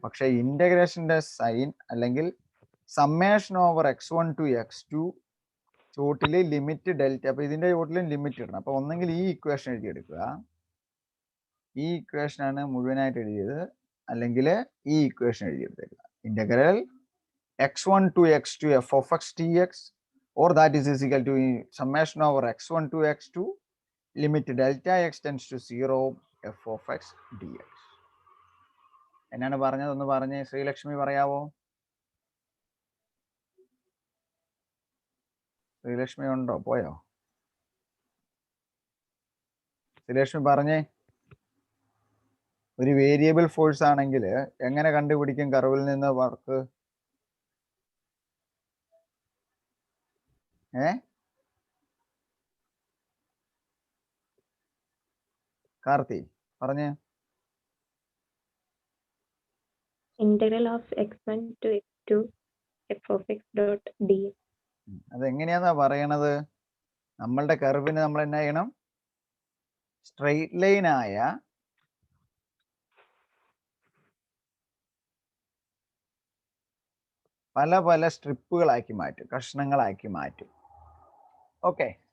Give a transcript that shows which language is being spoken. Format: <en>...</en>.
<ml>പക്ഷെ ഇന്റഗ്രേഷന്റെ സൈൻ അല്ലെങ്കിൽ summation over x1 to x2 ചോട്ടില് limit delta, അപ്പൊ ഇതിന്റെ ചോട്ടിലും ലിമിറ്റ് ഇടണം. അപ്പൊ ഒന്നെങ്കിൽ ഈ ഇക്വേഷൻ എഴുതിയെടുക്കുക, ഈ ഇക്വേഷൻ ആണ് മുഴുവനായിട്ട് എഴുതിയത്, അല്ലെങ്കിൽ ഈ equation എഴുതിയെടുത്തേക്കുക.</ml> <en>Integral x1 to x2 f of x d x or that is equal to summation over x1 to x2 limit delta x tends to 0 f of x dx.</en> <ml>എന്നാണ് പറഞ്ഞത് ഒന്ന് പറഞ്ഞേ ശ്രീലക്ഷ്മി, പറയാവോ? ശ്രീലക്ഷ്മി ഉണ്ടോ? പോയോ? ശ്രീലക്ഷ്മി പറഞ്ഞേ. ഒരു വേരിയബിൾ ഫോഴ്സ് ആണെങ്കിൽ എങ്ങനെ കണ്ടുപിടിക്കും കർവിൽ നിന്ന് വർക്ക്? കാർത്തി പറഞ്ഞേ.</ml> <en>integral of x1 to x2 f of x dot dx.</en> <ml>അതെങ്ങനെയാന്നാ പറയണത്? നമ്മളുടെ കർവിന് നമ്മൾ എന്നാ ചെയ്യണം? സ്ട്രെയിറ്റ് ലൈൻ ആയ പല പല സ്ട്രിപ്പുകളാക്കി മാറ്റും, കഷ്ണങ്ങളാക്കി മാറ്റും. ഓക്കെ.</ml>